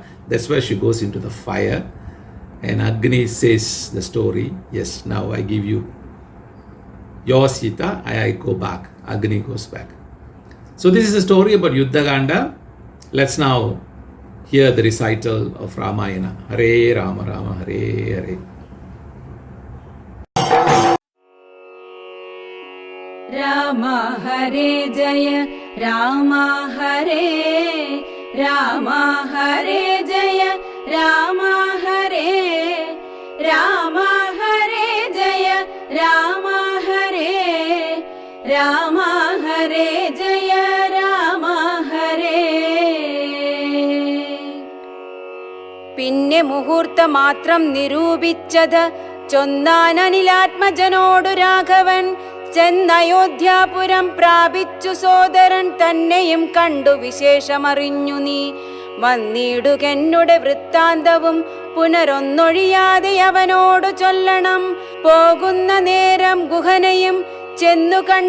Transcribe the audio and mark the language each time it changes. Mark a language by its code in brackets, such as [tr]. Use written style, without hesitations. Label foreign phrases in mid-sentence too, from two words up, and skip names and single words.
[en] That's where she goes into the fire. And Agni says the story, yes, now I give you your Sita, I go back. Agni goes back. So this is a story about Yuddhaganda. Let's now hear the recital of Ramayana. [sa] हरे राम राम हरे हरे. राम हरे जय, राम हरे, राम हरे जय, राम हरे, राम हरे जय, राम हरे, राम हरे जय, राम हरे. [ml] പിന്നെ മുഹൂർത്തമാത്രം നിരൂപിച്ചത് ചൊന്നാനനിലാത്മജനോടു രാഘവൻ ചെന്നയോധ്യാപുരം പ്രാപിച്ചു സോദരൻ തന്നെയും കണ്ടു വിശേഷമറിഞ്ഞു നീ വന്നിടുകെന്നുടെ വൃത്താന്തവും പുനരൊന്നൊഴിയാതെ അവനോടു ചൊല്ലണം പോകുന്ന നേരം ഗുഹനയും ചെന്നു